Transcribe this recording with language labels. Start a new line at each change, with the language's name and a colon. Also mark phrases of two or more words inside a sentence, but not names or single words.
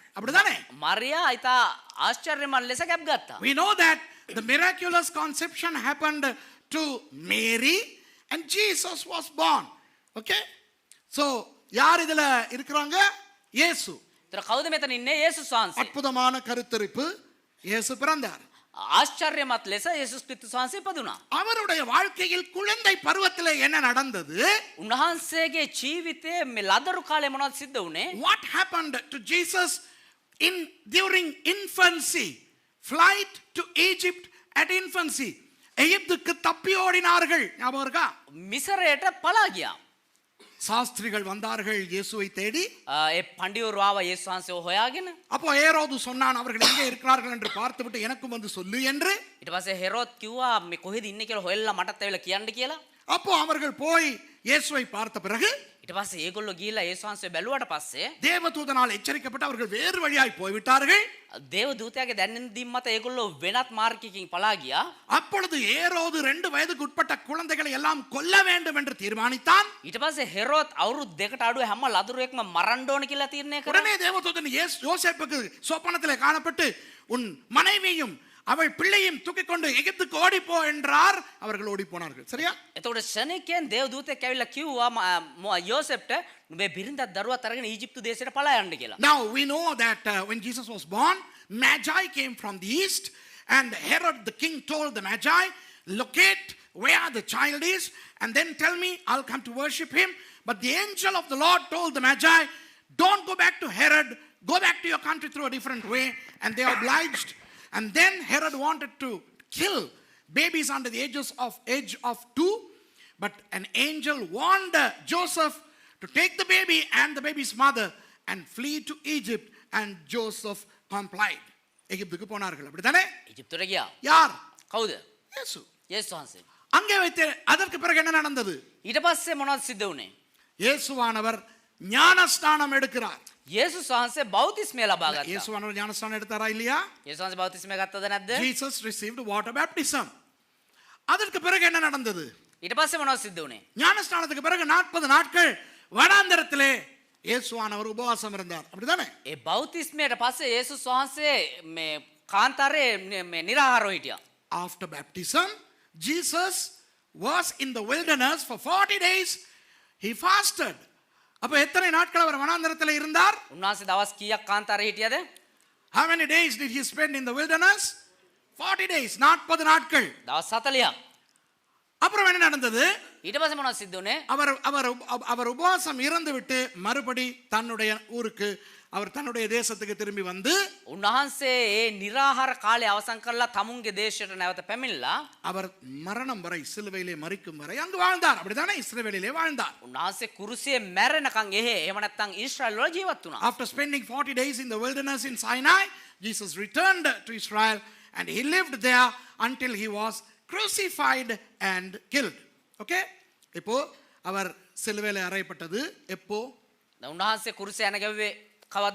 Tamil: அப்படிதானே?
Sinhala: මරියා ඊට ආශ්චර්යමත් ලෙස ගැබ් ගත්තා.
English: We know that the miraculous conception happened to Mary and Jesus was born. Okay? So
Tamil: யார் இதுல இருக்குறாங்க? இயேசு.
Sinhala: ඒතර කවුද මෙතන ඉන්නේ? යේසුස් වහන්සේ.
Tamil: அற்புதமான கருத்தரிப்பு இயேசு பிறந்தார்.
Sinhala: ආශ්චර්යමත් ලෙස යේසුස් ක්‍රිස්තුස් වහන්සේ ඉපදුණා.
Tamil: அவருடைய வாழ்க்கையில் குழந்தை பருவத்திலே என்ன நடந்தது?
Sinhala: උන්වහන්සේගේ ජීවිතයේ මේ ලදරු කාලේ මොනවද සිද්ධ වුනේ?
English: What happened to Jesus during infancy? Flight to Egypt at infancy.
Tamil: எகிப்துக்கு தப்பி ஓடினார்கள். ஞாபகம் இருக்கா?
Sinhala: මිසරයට පලා ගියා.
Tamil: சாஸ்திரிகள் வந்தார்கள் இயேசுவை தேடி.
Sinhala: ඒ පඬිවරු ආවා යේසුස් වහන්සේව හොයාගෙන.
Tamil: அப்போ ஏரோது சொன்னான் அவர்கள் எங்கே இருக்கிறார்கள் என்று பார்த்துவிட்டு எனக்கும் வந்து சொல்லு என்று.
Sinhala: ඊට පස්සේ හෙරෝද් කිව්වා මේ කොහෙද ඉන්නේ කියලා හොයලා මටත් ඇවිල්ලා කියන්න කියලා.
Tamil: அப்போ அவர்கள் போய் இயேசுவை பார்த்த பிறகு
Sinhala: ඊට පස්සේ ඒගොල්ලෝ ගිහිල්ලා යේසුස් වහන්සේ බැලුවාට පස්සේ
Tamil: தேவதூதனால் எச்சரிக்கப்பட்டு அவர்கள் வேறு வழியாய் போய்விட்டார்கள்.
Sinhala: දේව දූතයාගේ දැනෙන දීම් මත ඒගොල්ලෝ වෙනත් මාර්ගයකින් පලා ගියා.
Tamil: அப்பொழுது ஏரோது 2 வயதுக்கு உட்பட்ட குழந்தைகளை எல்லாம் கொல்ல வேண்டும் என்று தீர்மானித்தான்.
Sinhala: ඊට පස්සේ හෙරෝද් අවුරුදු 2කට අඩුව හැම ලදරුවෙක්ම මරන්න ඕන කියලා තීරණය කළා.
Tamil: உடனே தேவதூதன் யோசேப்புக்கு சொப்பனத்திலே காணப்பட்டு உன் மனைவியும் அவள் பிள்ளையும் தூக்கிக் கொண்டு எகிப்துக்கு ஓடி போ என்றார். அவர்கள் ஓடி போனார்கள். சரியா?
Sinhala: එතකොට ශනිකයන් දේව දූතයෙක් ඇවිල්ලා කිව්වා යෝසෙෆ්ට නුඹේ බිරිඳක් දරුවත් අරගෙන ඊජිප්තු දේශයට පලා යන්න කියලා.
English: Now we know that when Jesus was born, Magi came from the east and Herod the king told the Magi, locate where the child is and then tell me, I'll come to worship him. But the angel of the Lord told the Magi, don't go back to Herod, go back to your country through a different way. And they obliged. And then Herod wanted to kill babies under the age of 2. But an angel warned Joseph to take the baby and the baby's mother and flee to Egypt. And Joseph complied.
Tamil: எகிப்துக்கு போனார்கள். அப்படிதானே?
Sinhala: ஈஜிப்துக்கு ගියා.
Tamil: யார்?
Sinhala: කවුද?
Tamil: இயேசு.
Sinhala: යේසුස් වහන්සේ.
Tamil: அங்கே வைத்து அதற்கு பிறகு என்ன நடந்தது?
Sinhala: ඊට පස්සේ මොනවද සිද්ධ වුනේ?
Tamil: இயேசுவானவர் ஞானஸ்நானம் எடுக்கிறார்.
Sinhala: යේසුස් වහන්සේ බෞතිස්මය ලබා ගත්තා.
Tamil: இயேசுவானவர் ஞானஸ்நானம் எடுத்தாரா இல்லையா?
Sinhala: යේසුස් වහන්සේ බෞතිස්මය ගත්තද නැද්ද?
English: Jesus received water baptism.
Tamil: அதற்கு பிறகு என்ன நடந்தது?
Sinhala: ඊට පස්සේ මොනවද සිද්ධ වුනේ?
Tamil: ஞானஸ்நானத்துக்கு பிறகு 40 நாட்கள் வனாந்தரத்திலே இயேசுவானவர் உபவாசம் இருந்தார். அப்படிதானே?
Sinhala: ඒ බෞතිස්මයට පස්සේ යේසුස් වහන්සේ මේ කාන්තාරේ මේ නිරාහාරව හිටියා.
English: After baptism, Jesus was in the wilderness for 40 days. He fasted.
Tamil: அப்ப எத்தனை நாட்கள் அவர் வனாந்தரத்தில் இருந்தார்?
Sinhala: උන්වහන්සේ දවස් කීයක් කාන්තාරේ හිටියද?
English: How many days did he spend in the wilderness? 40 days, 40 நாட்கள்.
Sinhala: දවස් 40ක්.
Tamil: அப்புறம் என்ன நடந்தது?
Sinhala: ඊට පස්සේ මොනවද සිද්ධ වුනේ?
Tamil: அவர் உபவாசம் இருந்து விட்டு மறுபடி தன்னுடைய ஊருக்கு அவர் தன்னுடைய தேசத்துக்கு திரும்பி வந்து
Sinhala: උන්වහන්සේ ඒ නිරාහාර කාලය අවසන් කරලා තමුන්ගේ දේශයට නැවත පැමිණලා
Tamil: அவர் மரணம் வரை சிலுவையிலே மரிக்கும் வரை அங்கு வாழ்ந்தார். அப்படிதானே? இஸ்ரவேலிலே வாழ்ந்தார்.
Sinhala: උන්වහන්සේ කුරුසියේ මැරෙනකන් එහෙම නැත්නම් ඊශ්‍රායල් වල ජීවත් වුණා.
English: After spending 40 days in the wilderness in Sinai, Jesus returned to Israel and he lived there until he was crucified and killed. Okay?
Tamil: இப்போ அவர் சிலுவையிலே அறையப்பட்டது எப்போ?
Sinhala: උන්වහන්සේ කුරුසිය යන ගැව්වේ කවද්ද?